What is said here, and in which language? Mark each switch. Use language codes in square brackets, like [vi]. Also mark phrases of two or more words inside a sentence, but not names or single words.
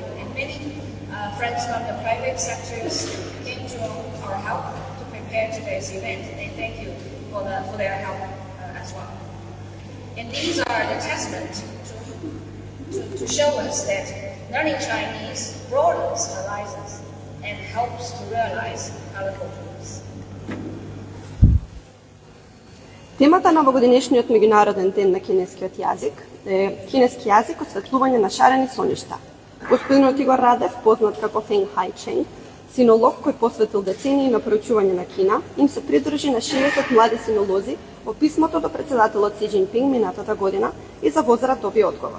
[en] And many friends from the private sectors came to our help to prepare today's event. And thank you for their help as well. And these are the testament to show us that learning Chinese broadens horizons and helps to realize our cultures. [mk] Темата на овогодинешниот меѓународен ден на кинескиот јазик е кинески јазик, осветлување на шарени соништа. Господинот Игор Радев, познат како Фенг Хайченг, синолог кој посветил децении на проучување на Кина, им се придружи на 60 млади синолози во писмото до председателот Си Џинпинг минатата година и за возрат доби одговор.